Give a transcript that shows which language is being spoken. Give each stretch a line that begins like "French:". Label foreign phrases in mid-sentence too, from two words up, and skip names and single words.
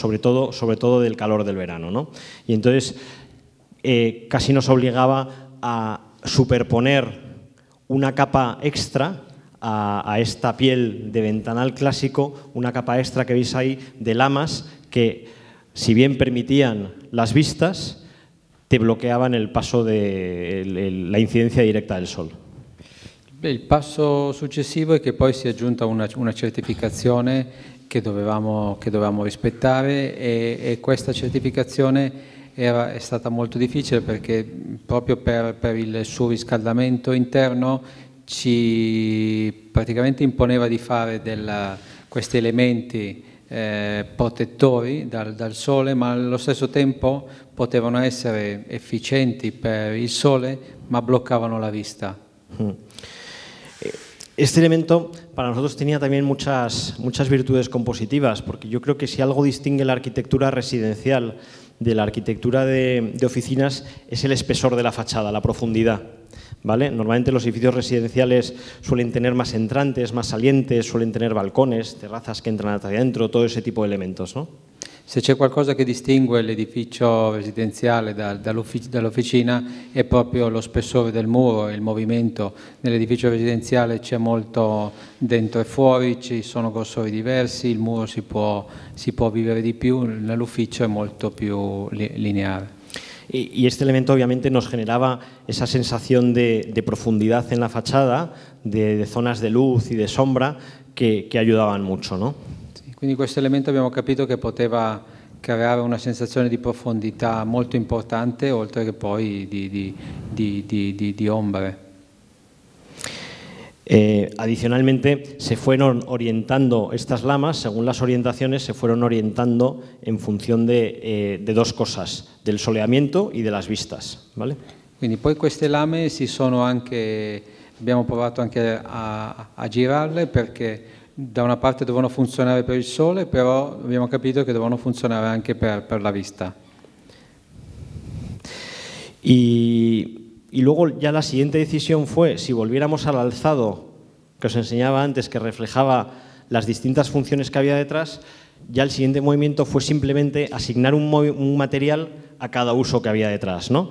Spanish: Sobre todo del calor del verano, ¿no? Y entonces casi nos obligaba a superponer una capa extra a esta piel de ventanal clásico, una capa extra que veis ahí de lamas que, si bien permitían las vistas, te bloqueaban el paso de la incidencia directa del sol.
Italian: Il passo successivo è che poi si è aggiunta una certificazione che dovevamo rispettare e questa certificazione è stata molto difficile perché proprio per il surriscaldamento interno ci praticamente imponeva di fare questi elementi protettori dal sole, ma allo stesso tempo potevano essere efficienti per il sole ma bloccavano la vista.
Spanish: Este elemento para nosotros tenía también muchas virtudes compositivas, porque yo creo que si algo distingue la arquitectura residencial de la arquitectura de oficinas es el espesor de la fachada, la profundidad, ¿vale? Normalmente los edificios residenciales suelen tener más entrantes, más salientes, suelen tener balcones, terrazas que entran hacia adentro, todo ese tipo de elementos, ¿no?
Italian: Se c'è qualcosa che distingue l'edificio residenziale dall'officina è proprio lo spessore del muro e il movimento. Nell'edificio residenziale c'è molto dentro e fuori, ci sono grossori diversi, il muro si può vivere di più, nell'ufficio è molto più lineare.
Spanish: Y este elemento obviamente nos generaba esa sensación de profundidad en la fachada, de zonas de luz y de sombra que ayudaban mucho, ¿no?
Italian: Quindi questo elemento abbiamo capito che poteva creare una sensazione di profondità molto importante, oltre che poi di ombre.
Spanish: Adicionalmente se fueron orientando estas lamas, según las orientaciones, se fueron orientando en función de dos cosas, del soleamiento y de las vistas, ¿vale?
Italian: Quindi poi queste lame abbiamo provato anche a girarle perché da una parte devono funzionare per il sole, però abbiamo capito che devono funzionare anche per la vista.
Spanish: Y luego ya la siguiente decisión fue, si volviéramos al alzado que os enseñaba antes, que reflejaba las distintas funciones que había detrás, ya el siguiente movimiento fue simplemente asignar un material a cada uso que había detrás, ¿no?